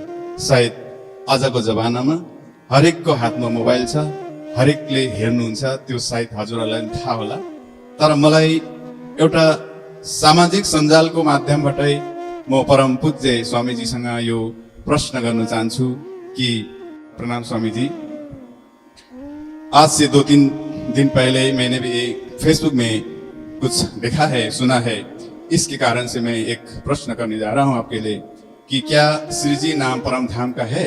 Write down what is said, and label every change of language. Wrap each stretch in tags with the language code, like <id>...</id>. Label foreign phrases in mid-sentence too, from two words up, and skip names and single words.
<ne>सायद आजको जमानामा हरेकको हातमा मोबाइल छ, हरेकले हेर्नुहुन्छ, त्यो सायद हजुरहरूलाई पनि थाहा होला। तर मलाई एउटा सामाजिक सञ्जालको माध्यमबाटै म परम पूज्य स्वामीजीसँग यो प्रश्न गर्न चाहन्छु कि प्रणाम स्वामी जी,</ne> <hi>आज से 2-3 दिन पहले मैंने भी फेसबुक में कुछ देखा है, सुना है, इसके कारण से मैं एक प्रश्न करने जा रहा हूं आपके लिए कि क्या श्री जी नाम परम धाम का है?</hi>